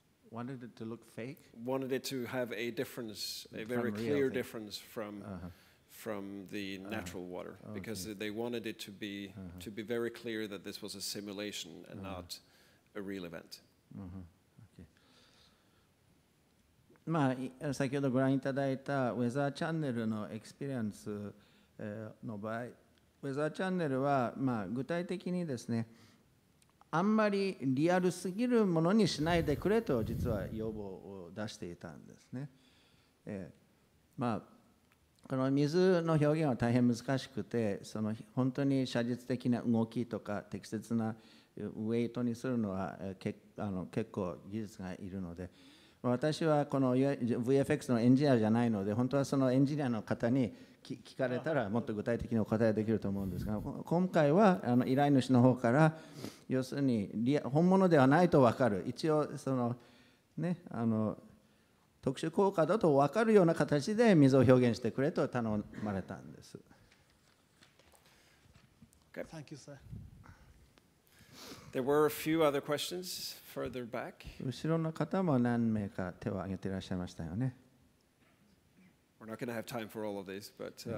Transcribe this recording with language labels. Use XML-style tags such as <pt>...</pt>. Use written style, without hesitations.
<en>Wanted it to look fake? Wanted it to have a difference, a very clear difference from the natural water, because they wanted it to be very clear that this was a simulation and not a real event.</en> <ja>まあ、先ほどご覧いただいたウェザーチャンネルのエクスペリエンスの場合、ウェザーチャンネルは、まあ、具体的にですね、あんまりリアルすぎるものにしないでくれと実は要望を出していたんですね。まあ、この水の表現は大変難しくて、その本当に写実的な動きとか適切なウェイトにするのは結構技術がいるので、私はこの VFX のエンジニアじゃないので、本当はそのエンジニアの方に聞かれたらもっと具体的にお答えできると思うんですが、今回は依頼主の方から要するに本物ではないと分かる、一応そのね、特殊効果だと分かるような形で水を表現してくれと頼まれたんです。</ja> <en>Thank you, sir. There were a few other questions further back.</en> <ja>後ろの方も何名か手を挙げていらっしゃいましたよね。</ja> <en>We're not going to have time for all of these, but</en>